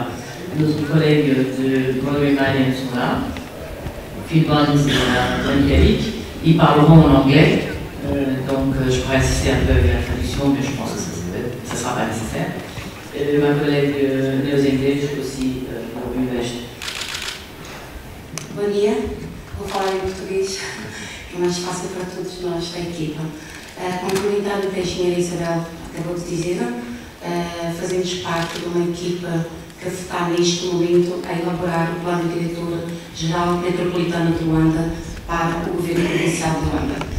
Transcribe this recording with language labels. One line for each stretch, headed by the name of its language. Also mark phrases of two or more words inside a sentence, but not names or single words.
French: Nos collègues de Broadway Malian sont là. Phil Barnes et Tony Galic. Ils parleront en anglais. Donc je pourrais assister un peu avec la traduction, mais je pense que ça ne sera pas nécessaire. Ma collègue néo-zélandaise aussi pour Invest.
Portuguese: Bom dia, vou falar em português, que é mais fácil para todos nós da equipa. Complementando o que a engenheira Isabel acabou de dizer, fazemos parte de uma equipa que está neste momento a elaborar o plano diretor geral metropolitano de Luanda para o governo provincial de Luanda.